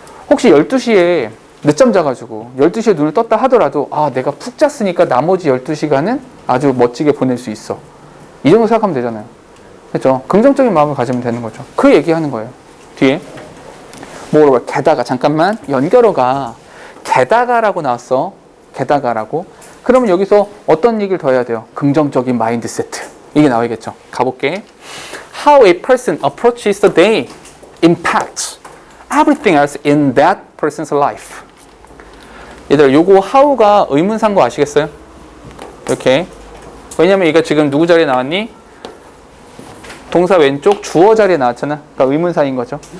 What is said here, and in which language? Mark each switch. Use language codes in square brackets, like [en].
[ko] 혹시 12시에 늦잠 자가지고 12시에 눈을 떴다 하더라도 내가 푹 잤으니까 나머지 12시간은 아주 멋지게 보낼 수 있어. 이 정도 생각하면 되잖아요. 그렇죠? 긍정적인 마음을 가지면 되는 거죠. 그 얘기하는 거예요. 뒤에 모reover, 게다가 잠깐만 연결어가 게다가라고 나왔어. 게다가라고. 그러면 여기서 어떤 얘기를 더 해야 돼요? 긍정적인 마인드세트. 이게 나와야겠죠. 가볼게. [en] How a person approaches the day impacts everything else in that person's life. [ko] 얘들 요거 how가 의문사인 거 아시겠어요? 이렇게. 왜냐면 이거 지금 누구 자리에 나왔니? 동사 왼쪽 주어 자리에 나왔잖아. 그러니까 의문사인 거죠.